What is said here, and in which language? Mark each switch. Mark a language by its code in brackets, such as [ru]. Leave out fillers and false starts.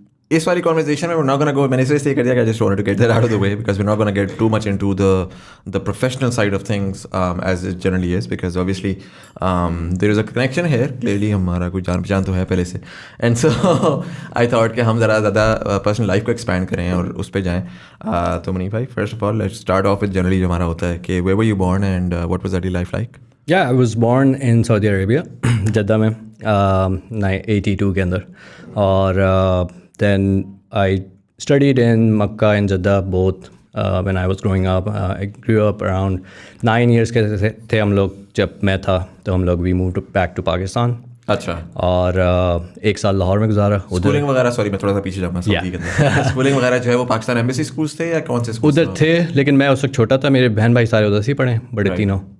[ur] اس والی کانورزیشن میں [en] we're not gonna go, [ur] میں نے اس لیے کر دیا کہ [en] I just wanted to get that out of the way because we're not gonna get too much into the professional side of things as it generally is, because obviously there is a connection here. [ur] Clearly ہمارا کوئی جان پہچان تو ہے پہلے سے, [en] and so I thought [ur] کہ ہم ذرا زیادہ پرسنل لائف کو ایکسپینڈ کریں اور اس پہ جائیں. [en] تو منیب بھائی, first of all let's start off with generally [ur] جو ہمارا ہوتا ہے کہ [en] where were you born and what was that life like? Yeah, I was born in Saudi Arabia, [ur] Jeddah میں 82 کے اندر. [en] اور then I studied in Makkah and Jeddah both when I was growing up. I grew up around 9 years [ur] کے تھے ہم لوگ [en] جب میں تھا, تو ہم لوگ we moved back to Pakistan. [ur] اچھا. اور 1 سال لاہور میں گزارا. اسکولنگ وغیرہ, سوری میں تھوڑا سا پیچھے جاؤں گا, اسکولنگ وغیرہ جو ہے وہ پاکستان ایمبیسی اسکولس تھے یا کون سے اسکول ادھر تھے؟ لیکن میں اس وقت چھوٹا تھا, میرے بہن بھائی سارے ادھر سے ہی پڑھے, بڑے تینوں.